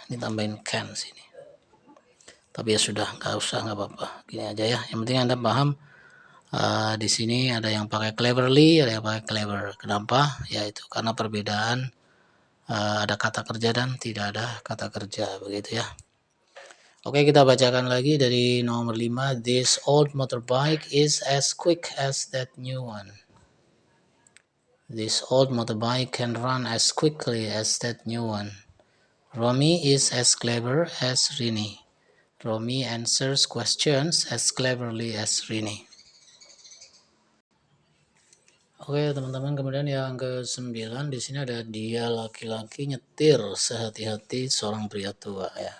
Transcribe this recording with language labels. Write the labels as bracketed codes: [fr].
[id] Ini tambahin can sini. Tapi ya sudah, nggak usah, nggak apa-apa. Gini aja ya. Yang penting Anda paham. Di sini ada yang pakai cleverly, ada yang pakai clever. Kenapa? Yaitu karena perbedaan ada kata kerja dan tidak ada kata kerja, begitu ya. Oke, kita bacakan lagi dari nomor 5. [en] This old motorbike is as quick as that new one. This old motorbike can run as quickly as that new one. Romi is as clever as Rini. Romi answers questions as cleverly as Rini. [id] Oke teman-teman, kemudian yang ke-9 di sini ada dia laki-laki nyetir sehati-hati seorang pria tua ya.